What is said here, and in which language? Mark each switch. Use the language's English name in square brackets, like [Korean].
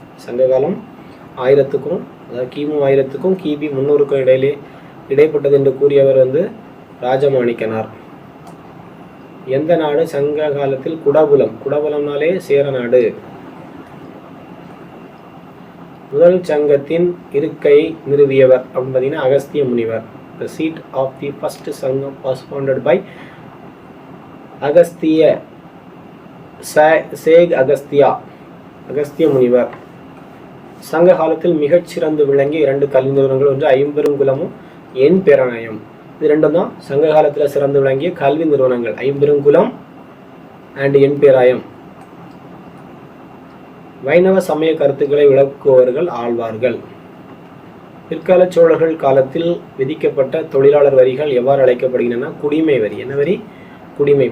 [Tamil] சங்ககாலம் 1000க்கும், அதாவது கிமு 1000க்கும் கிபி 300க்கும் இடைப்பட்டது என்று கூறியவர் வந்து ராஜமாணிக்கனார். எந்த நாடு சங்க காலத்தில் குடபுலம், குடபுலம்னாலே சேர நாடு. முதல் சங்கத்தின் இருக்கை நிறுவியவர் அப்படின்னு பார்த்தீங்கன்னா அகஸ்திய முனிவர். [English] The seat of the first Sangam was founded by Agastya sage Agastya, Agastya முனிவர். [Tamil] சங்க காலத்தில் மிகச்சிறந்து விளங்கிய 2 கல்வி நிறுவனங்கள், ஒன்று ஐம்பெருங்குலமும் என் பேராலயம். இது ரெண்டும் தான் சங்க காலத்தில் சிறந்து விளங்கிய கல்வி நிறுவனங்கள், ஐம்பெருங்குலம் அண்ட் என் பேராயம். வைணவ சமய கருத்துக்களை விளக்குபவர்கள் ஆழ்வார்கள். பிற்கால சோழர்கள் காலத்தில் விதிக்கப்பட்ட தொழிலாளர் வரிகள் எவ்வாறு அழைக்கப்படுகின்றன? குடிமை வரி. என்ன வரி? குடிமை.